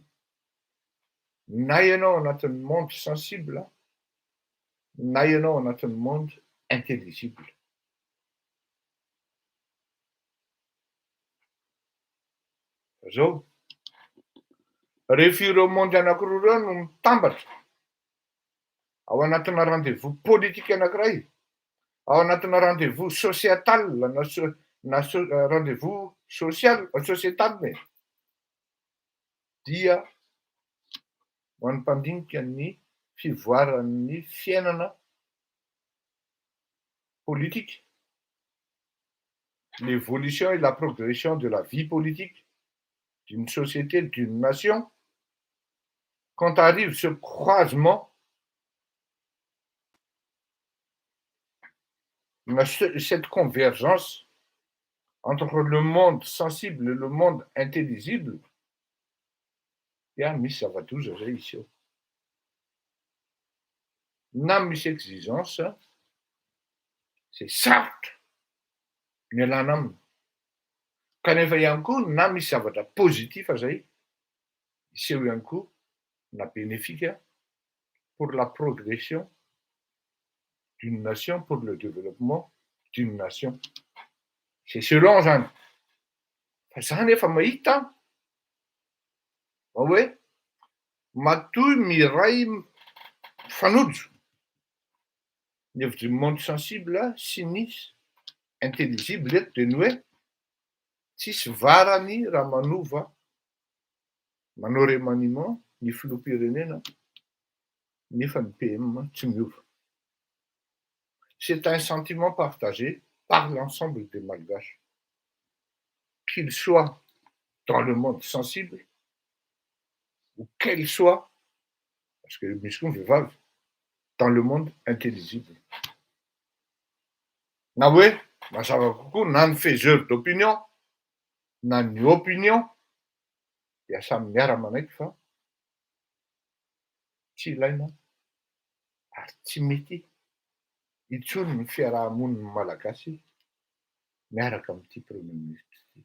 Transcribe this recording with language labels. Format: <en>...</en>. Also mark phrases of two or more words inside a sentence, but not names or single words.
<mg>Na ianao anatin'ny</mg> <fr>monde sensible,</fr> <mg>na ianao anatin'ny</mg> <fr>monde intelligible.</fr> <mg>Zao rehefa ireo monde anankiroa ireo no mitambatra ao anatina</mg> <fr>rendez-vous politique</fr> <mg>anankiray, ao anatina</mg> <fr>rendez-vous sociétal</fr> <mg>na</mg> <fr>rendez-vous social sociétal</fr> <mg>dia manampandinika ny fivoaran'ny fiainana politique,</mg> <fr>l'évolution et la progression de la vie politique d'une société, d'une nation, quand arrive ce croisement, cette convergence entre le monde sensible et le monde intelligible,</fr> <mg>dia misy zava-doza zay izy eo. Na misy exigence, c'est sarotra ny alana aminy. Kanefa ihany koa na misy zavatra positif zay, iseho ihany koa na</mg> <fr>bénéfique pour la progression d'une nation, pour le développement d'une nation. C'est selon zany.</fr> <mg>Fa zany efa mahita hoe matoy miray fanojo ny hevitry ny</mg> <fr>monde sensible</fr> <mg>sy ny intelligible eto dia ny hoe tsisy varany raha manova manao remaniement ny filoham-pirenena nefa ny PM tsy miova.</mg> <fr>C'est un sentiment partagé par l'ensemble des Malgaches, qu'ils soient dans le monde sensible ou qu'elles soient, parce que</fr> <mg>misy koa vehivavy,</mg> <fr>dans le monde intelligible.</fr> <mg>Na hoe mazava kokoa na ny</mg> <fr>faiseur d'opinion</fr> <mg>na ny opinion dia samy miara-manaiky fa tsy ilaina ary tsy mety intsony ny fiarahamoniny malagasy miaraka amin'ity</mg> <fr>premier ministre</fr> <mg>ity.</mg>